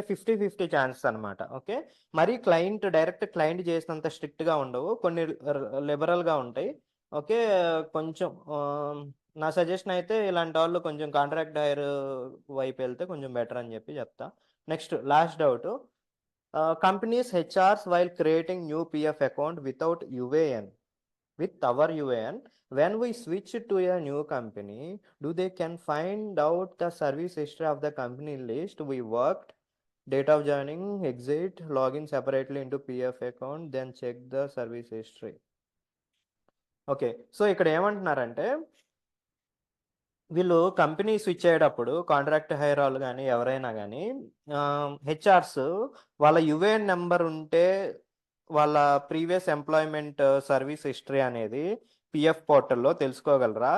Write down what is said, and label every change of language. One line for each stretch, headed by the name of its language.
Telugu: 50, 50 chances అనమాట. Okay. మరి direct client చేసినంత స్ట్రిక్ట్‌గా ఉండవు. కొన్ని లిబరల్‌గా ఉంటాయి. ఓకే. కొంచెం నా సజెషన్ అయితే ఇలాంటోళ్ళు కొంచెం కాంట్రాక్ట్ హైర్ వైపెళ్తే కొంచెం బెటర్ అని చెప్పి చెప్తా. Next last doubt.
English: Companies HRs while creating new PF account without UAN, with our UAN, when we switch to a new company, do they can find out the service history of the company list we worked, date of joining, exit, login separately into PF account, then check the service history.
Telugu: Okay. So, ఇక్కడ ఏమంటున్నారంటే వీళ్ళు company switch అయ్యేటప్పుడు contract hire ఆళ్ళు గాని, ఎవరైనా గాని HRs వాళ్ళ UAN number ఉంటే వాళ్ళ ప్రీవియస్ ఎంప్లాయ్‌మెంట్ సర్వీస్ హిస్టరీ అనేది పీఎఫ్ పోర్టల్‌లో తెలుసుకోగలరా?